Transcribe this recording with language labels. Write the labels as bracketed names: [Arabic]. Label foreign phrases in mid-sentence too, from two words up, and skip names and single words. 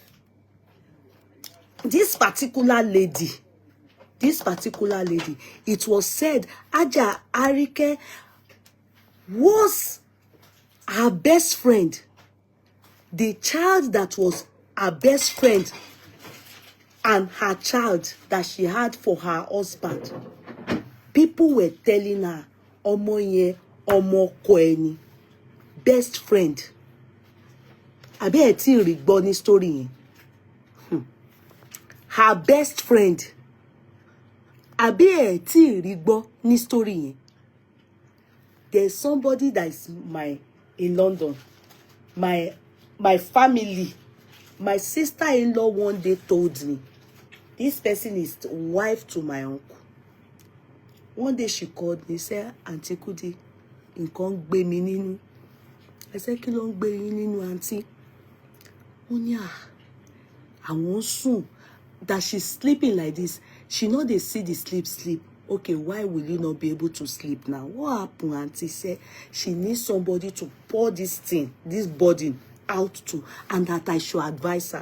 [English] This particular lady, it was said Hajia ArikGold was her best friend. The child that was her best friend and her child that she had for her husband. People were telling her, [Yoruba] Omo yen, Omo ko eni, [English] best friend. [Yoruba] Abi ẹ ti rí gbọ́ ní story yẹn. [English] Her best friend. [Yoruba] Abi ẹ ti rí gbọ́ ní story yẹn. [English] There's somebody that is in London. My family, my sister-in-law one day told me, this person is wife to my uncle. One day she called me, said, Auntie Kudi, [Yoruba] nǹkan gbé mi nínú. [English] I said, [Yoruba] kí ló ń gbé yín nínú, [English] auntie? Onya, I won't soon. That she's sleeping like this. She know they see the sleep. Okay, why will you not be able to sleep now? What happened? Auntie said she needs somebody to pour this thing, this burden out to, and that I should advise her.